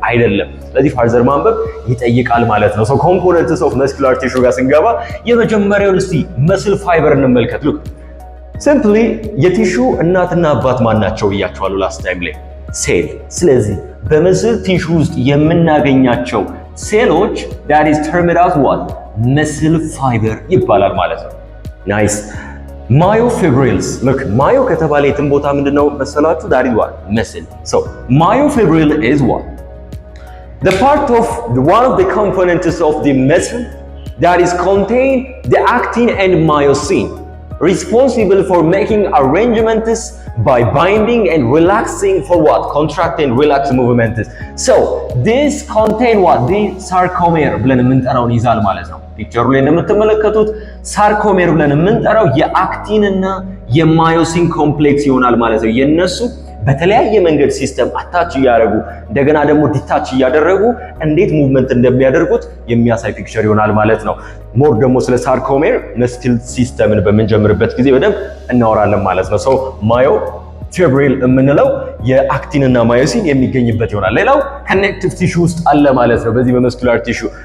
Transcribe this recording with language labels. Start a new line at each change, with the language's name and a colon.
Amharic: አይደለም። ስለዚህ ፋርዘር ማንበብ ይጠይቃል ማለት ነው። ኮምፖነንትስ ኦፍ መስኩላር ቲሹ ጋር ስንገባ የመጀመሪያውን እስቲ መስል ፋይበር እንመልከት። ሉክ ሲምፕሊ የቲሹ እናትና አባት ማን ናቸው ብያቸዋለሁ ላስት ታይም ላይ ሴል። ስለዚህ በመስል ቲሹ ውስጥ የምናገኛቸው ሴሎች that is termed as what? መስል ፋይበር ይባላል ማለት ነው። ናይስ። ማዮፊብሪልስ look ማዮ ከተባለ የትም ቦታ ምንድነው መሰላችሁ?
English: that is what?
Amharic: መስል።
English: so myofibril is what? the part of one of the components of the muscle that is contain the actin and myosin responsible for making arrangements by binding and relaxing for what? Contract and relax movements. So this contain what?
Amharic: The sarcomere ብለን የምንጠራውን ይዛል ማለት ነው። ፒክቸሩ ላይ እንደምትመለከቱት ሳርኮሜር ብለን የምንጠራው የአክቲን እና የማዮሲን ኮምፕሌክስ ይሆናል ማለት ነው። የነሱ በተለያየ መንገድ ሲስተም አታች እያደረጉ እንደገና ደግሞ ዲታች እያደረጉ እንዴት ሙቭመንት እንደሚያደርጉት የሚያሳይ ፒክቸር ይሆናል ማለት ነው። ሞር ደግሞ ስለ ሳርኮሜር መስል ሲስተምን በምንጀምርበት ጊዜ በደንብ እናወራለን ማለት ነው። ሶ ማዮ ፊብሪል የምንለው የአክቲን እና ማዮሲን የሚገኝበት ይሆናል። ሌላው ኮኔክቲቭ ቲሹ ውስጥ አለ ማለት ነው። በዚህ በመስኩላር ቲሹ